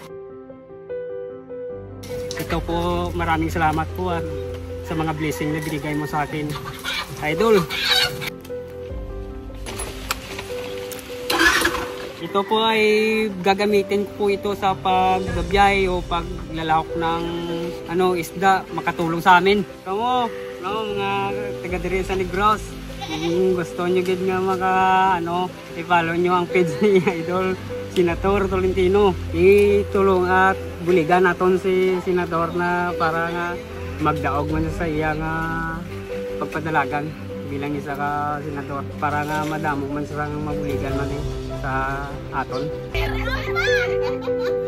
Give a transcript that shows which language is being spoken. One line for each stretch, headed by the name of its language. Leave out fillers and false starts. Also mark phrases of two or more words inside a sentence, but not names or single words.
Filipino: Ito po, maraming salamat po sa mga blessing na binigay mo sa akin, Idol. Ito po ay gagamitin po ito sa pagbabiyay o paglalahok ng isda, makatulong sa amin.
Hiligaynon: Kamo, mga taga diri sa Negros, kung gusto nyo gid nga i-follow nyo ang page ni Idol Senator Tolentino. Itulong at buligan naton si Senator na para nga magdaog man sa iya nga pagpadalagan bilang isa ka senador para nga madamo man sa mabuligan man sa aton.